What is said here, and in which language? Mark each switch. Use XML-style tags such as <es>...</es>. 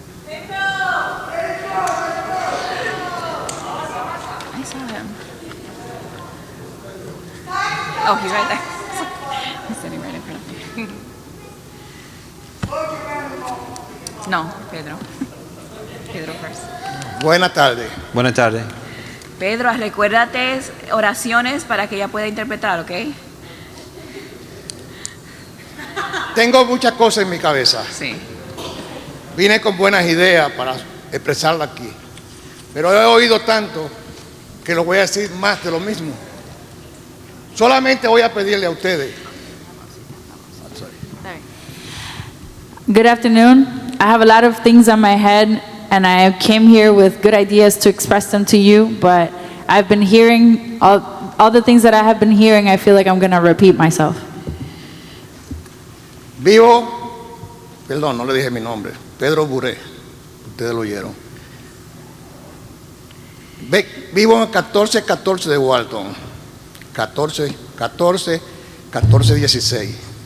<en>I saw him. Oh, he's right there. He's sitting right in front of me. No, Pedro. Pedro first.</en> <es>Buenas tardes. Buenas tardes. Pedro, recuérdate oraciones para que ella pueda interpretar, ¿ok? Tengo muchas cosas en mi cabeza. Sí. Vine con buenas ideas para expresarla aquí. Pero he oído tanto que lo voy a decir más de lo mismo. Solamente voy a pedirle a ustedes.</es> <en>Good afternoon. I have a lot of things on my head, and I came here with good ideas to express them to you, but I've been hearing all the things that I have been hearing. I feel like I'm going to repeat myself.</en> <es>Vivo, perdón, no le dije mi nombre, Pedro Buré, ustedes lo oyeron. Vivo en 1414 de Walton, 1416.</es>